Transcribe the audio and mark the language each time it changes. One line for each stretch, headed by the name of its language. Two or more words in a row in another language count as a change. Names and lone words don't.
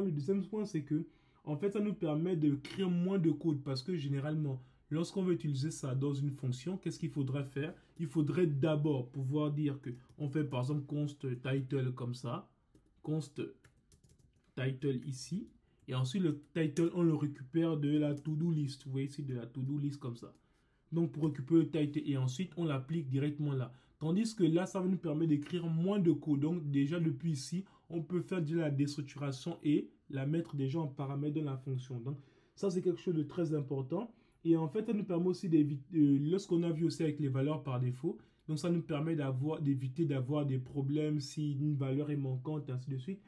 French: Le deuxième point, c'est que, en fait, ça nous permet de créer moins de code parce que généralement, lorsqu'on veut utiliser ça dans une fonction, qu'est-ce qu'il faudrait faire? Il faudrait d'abord pouvoir dire que on fait par exemple
English: const title
French: comme ça,
English: const title
French: ici, et ensuite le title on le récupère de la
English: to-do list.
French: Vous voyez ici de la
English: to-do list
French: comme ça. Donc pour récupérer le title et ensuite on l'applique directement là. Tandis que là, ça va nous permettre d'écrire moins de code. Donc déjà depuis ici, on peut faire déjà la déstructuration et la mettre déjà en paramètre dans la fonction. Donc ça, c'est quelque chose de très important. Et en fait, ça nous permet aussi d'éviter, lorsqu'on a vu aussi avec les valeurs par défaut, donc ça nous permet d'éviter d'avoir des problèmes si une valeur est manquante, et ainsi de suite.